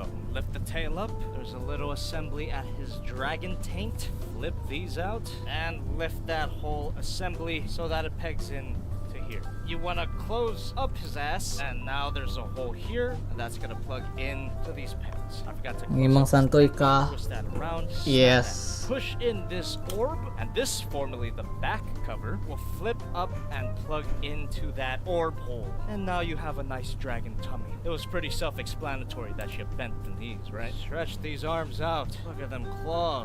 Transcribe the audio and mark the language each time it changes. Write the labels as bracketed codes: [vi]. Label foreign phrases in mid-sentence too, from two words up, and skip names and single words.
[en] Lift the tail up, there's a little assembly at his dragon taint, flip these out, and lift that whole assembly so that it pegs in to here. You want to close up his ass, and now there's a hole here, and that's going to plug in to these pins. I forgot to Ngimang santuy ka. twist that around. Yes. Push in this orb, and this, formerly the back cover, will flip up and plug into that orb hole. And now you have a nice dragon tummy. It was pretty self-explanatory that you bent the knees, right? Stretch these arms out. Look at them claws.